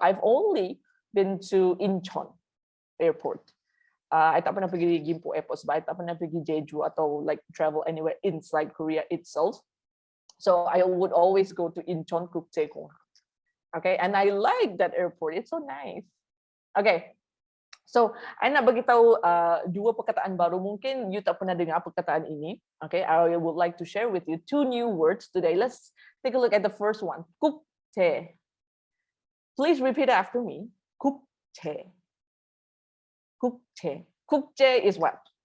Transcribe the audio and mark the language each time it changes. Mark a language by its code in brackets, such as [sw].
[en] I've only been to Incheon Airport. [ms] I tak pernah pergi Gimpo Airport, but I tak pernah pergi Jeju atau [en] like travel anywhere inside Korea itself. So I would always go to Incheon 국제공항. Okay, and I like that airport. It's so nice. [ms] Okay, so I nak bagi tahu dua perkataan baru. Mungkin you tak pernah dengar perkataan ini. [en] Okay, I would like to share with you two new words today. Let's take a look at the first one. 국제. Please repeat after me. 국제. 국제. 국제 is what?